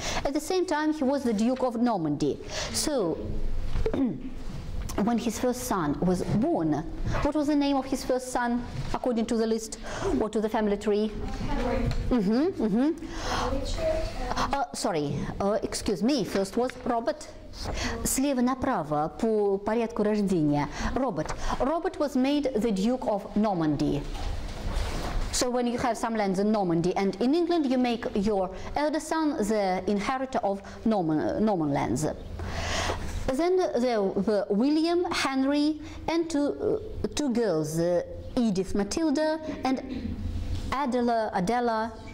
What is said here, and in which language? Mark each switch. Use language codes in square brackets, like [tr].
[en] At the same time, he was the Duke of Normandy. So, when his first son was born, what was the name of his first son, according to the list or to the family tree? Sorry, excuse me, first was Robert. [ru] Слева направо по порядку рождения. [en] Robert. Robert was made the Duke of Normandy. So when you have some lands in Normandy and in England, you make your elder son the inheritor of Norman lands. Then there were William, Henry, and two girls, Edith Matilda and Adela.